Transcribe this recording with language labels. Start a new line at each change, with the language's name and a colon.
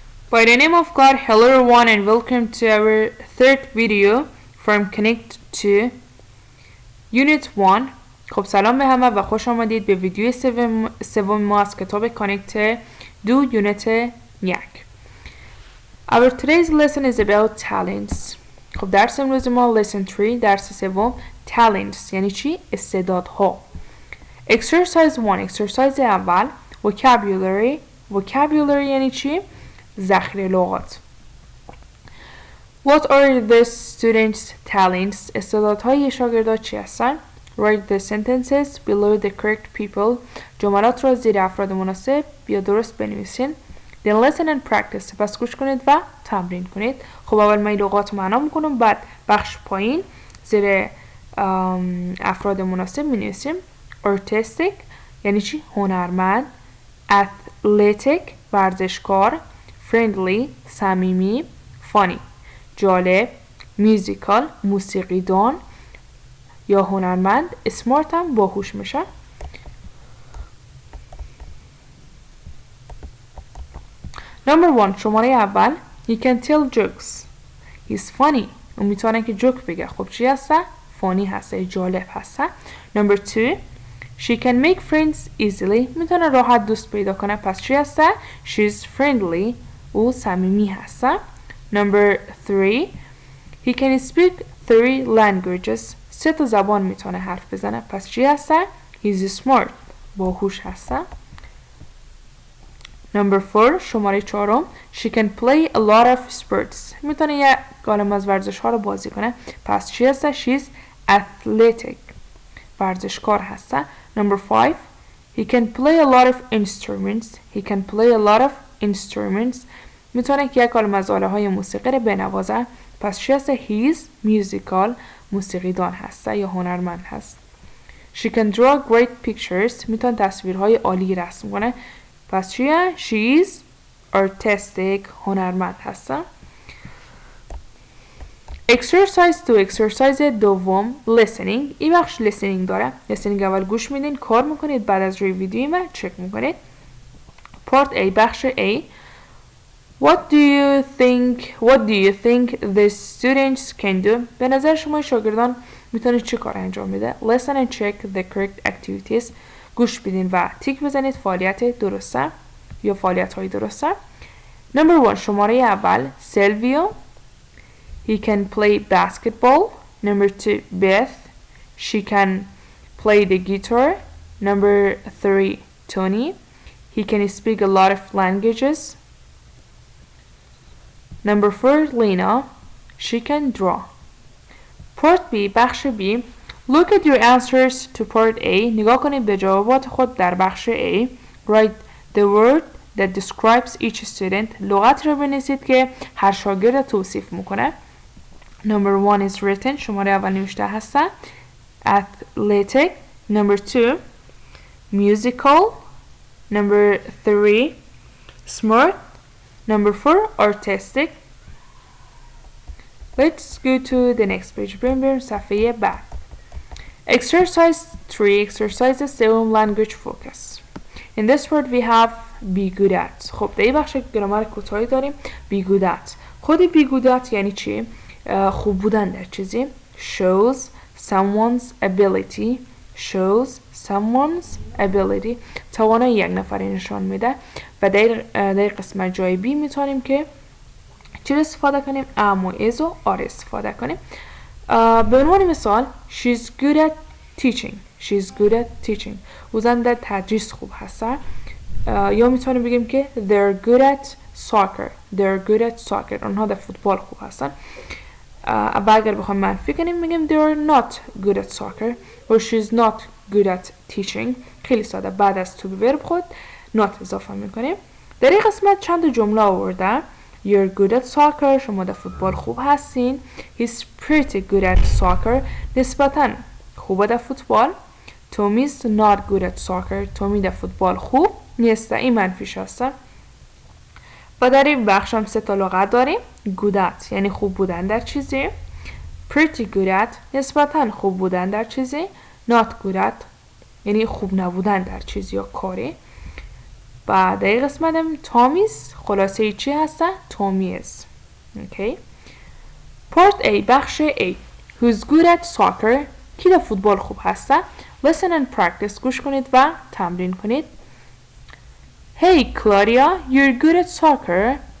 English: By the name of God, hello everyone and welcome to our third video from Connect to Unit 1.
Persian: خب سلام به همه و خوش آمدید به ویدیو سوم ما از کتاب کانکت دو یونت 1.
English: Our today's lesson is about talents.
Persian: خب درس امروز ما
English: lesson 3
Persian: درس سوم talents یعنی چی؟ استعدادها.
English: Exercise 1 exercise
Persian: اول vocabulary یعنی چی؟ ذخیره لغات.
English: What are the students' talents?
Persian: استعدادهای شاگردها چی هستن؟
English: Write the sentences below the correct people.
Persian: جملات را زیر افراد مناسب یا درست بنویسین.
English: Then listen and practice.
Persian: سپس گوش کنید و تمرین کنید. خب اول من لغات معنا میکنم، بعد بخش پایین زیر افراد مناسب مینویسیم. Artistic یعنی چی؟ هنرمند. Athletic ورزشکار. Friendly صمیمی. Funny جالب. Musical موسیقیدان یا هنرمند. Smart هم باهوش میشه.
English: Number 1
Persian: شماره اول
English: He can tell jokes. He's funny.
Persian: اون میتونه که جوک بگه. خب چی هسته؟ funny هسته، جالب هسته.
English: Number 2 She can make friends easily.
Persian: میتونه راحت دوست پیدا کنه. پس چی هسته؟
English: She's friendly.
Persian: او صمیمی هسته.
English: Number 3 He can speak 3 languages.
Persian: 3 تا زبان میتونه حرف بزنه. پس چی هسته؟
English: He's smart.
Persian: باهوش هسته.
English: Number 4
Persian: شماره 4
English: She can play a lot of sports.
Persian: میتونه یه عالم از ورزش ها رو بازی کنه. پس چی هسته؟
English: She's athletic.
Persian: ورزشکار هسته.
English: Number 5 He can play a lot of instruments. He can play a lot of instruments.
Persian: میتونه که یک عالم از آله های موسیقی رو بنوازه. پس چی هسته؟
English: He's musical.
Persian: موسیقیدان هسته یا هنرمند هست.
English: She can draw great pictures.
Persian: میتونه تصویرهای عالی رسم کنه. پس چیه؟
English: She is artistic.
Persian: هنرمند هسته.
English: Exercise 2 exercise
Persian: دوم
English: listening.
Persian: این بخش listening داره. listening اول گوش میدین، کار میکنید، بعد از روی ویدیو من چک میکنید.
English: Part A
Persian: بخش A
English: What do you think the students can do?
Persian: به نظر شما شاگردان میتونید چه کار انجام بده؟
English: Listen and check the correct activities.
Persian: گوش بدین و تیک بزنید فعالیت درسته یا فعالیت های درسته.
English: Number 1
Persian: شماره اول
English: Silvio. He can play basketball. Number 2 Beth. She can play the guitar. Number 3 Tony. He can speak a lot of languages. Number 4 Lena. She can draw. Part B
Persian: بخش B
English: Look at your answers to part A.
Persian: نگاه کنید به جوابات خود در بخش A.
English: Write the word that describes each student.
Persian: لغت رو بنویسید که هر شاگرد توصیف میکنه.
English: Number 1 is written.
Persian: شماره اول نوشته هسته.
English: Athletic. Number 2 musical. Number 3 smart. Number 4 artistic. Let's go to the next page.
Persian: بریم صفحه بعد.
English: Exercise 3 exercise 7 language focus. In this part we have be good at.
Persian: خب در این بخش گرامر کوتاهی داریم.
English: be good at.
Persian: خود be good at یعنی چی؟ خوب بودن در چیزی.
English: shows someone's ability.
Persian: shows someone's ability توانایی یک نفری نشان میده. و در قسمت جای بی میتونیم که چی استفاده کنیم؟ am و is و are استفاده کنیم. به عنوان مثال
English: she's good at teaching. she's good at teaching
Persian: او زن در تدریس خوب هستن. یا میتونیم بگیم که
English: they're good at soccer. they're good at soccer
Persian: آنها در فوتبال خوب هستن. و اگر بخوایم منفی کنیم میگیم
English: they're not good at soccer or she's not good at teaching.
Persian: خیلی ساده. بعد از to be verb خود not اضافه میکنیم. در این قسمت چند جمله آورده.
English: You're good at soccer.
Persian: شما در فوتبال خوب هستین.
English: He's pretty good at soccer.
Persian: نسبتاً خوبه در فوتبال.
English: Tommy's not good at soccer.
Persian: تومی در فوتبال خوب نیست. این منفیش هسته. و در این بخش هم 3 تا لغت داریم. good at یعنی خوب بودن در چیزی.
English: Pretty good at
Persian: نسبتاً خوب بودن در چیزی.
English: Not good at
Persian: یعنی خوب نبودن در چیزی یا کاری. بعد این قسمتم تامیز خلاصه چی هسته؟ تامیز. اوکی. پارت A بخش A.
English: Who's good at soccer؟
Persian: کی در فوتبال خوب هسته؟
English: Listen and practice.
Persian: گوش کنید و تمرین کنید.
English: Hey Claudia, you're good at soccer.